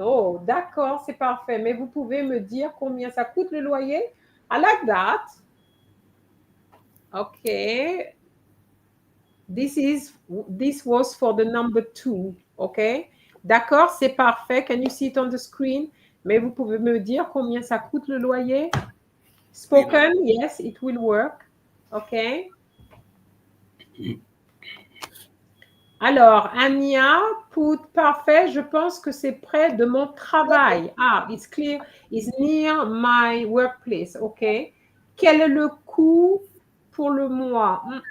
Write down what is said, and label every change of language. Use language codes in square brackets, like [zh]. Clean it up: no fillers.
[fr] Oh, d'accord, c'est parfait. Mais vous pouvez me dire combien ça coûte le loyer? [en] I like that. Okay. This was for the number two. Okay. [fr] D'accord, c'est parfait. [en] Can you see it on the screen? [fr] Mais vous pouvez me dire combien ça coûte le loyer? [en] Spoken, yes, it will work. Okay. [fr] Alors, Ania, put parfait, je pense que c'est près de mon travail. [en] Ah, it's clear, it's near my workplace. OK. [fr] Quel est le coût pour le mois?